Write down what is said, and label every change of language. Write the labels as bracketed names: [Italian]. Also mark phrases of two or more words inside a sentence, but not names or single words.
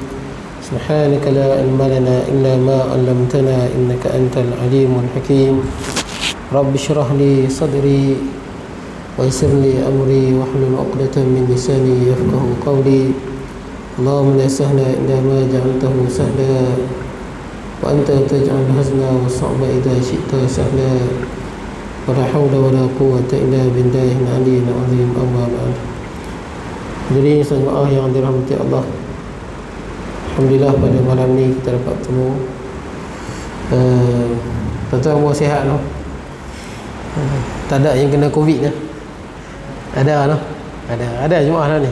[Arabic] سبحانك لا علم لنا إلا ما علمتنا إنك أنت العليم الحكيم. رب اشرح لي صدري ويسر لي أمري واحلل عقدة من لساني يفقهوا قولي. اللهم لا سهل إلا ما جعلته سهلا وأنت تجعل حزنا وصعبا إذا شئت سهلا. ولا حول ولا قوة إلا بالله العلي العظيم أما بعد. [Malay] Hadirin jemaah yang dirahmati Allah, alhamdulillah pada malam ni kita dapat bertemu. Tuan-tuan semua sihat no? Tak ada yang kena Covid ni? Ada no? Ada jemaah lah ni.